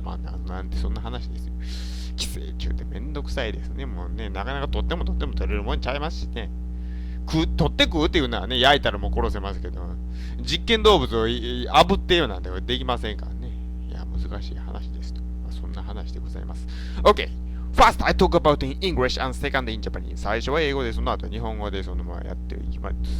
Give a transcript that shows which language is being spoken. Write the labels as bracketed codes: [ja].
[ja] なんてそんな話ですよ。寄生虫ってめんどくさいですね。もうね、なかなか取っても取れるもんちゃいますしね。取って食うっていうのはね、焼いたらもう殺せますけど、実験動物を炙ってよなんてできませんからね。いや、難しい話ですと。そんな話でございます。 [en] OK! First, I talk about in English and second in Japanese. [ja] 最初は英語で、その後日本語でそのままやっていきます。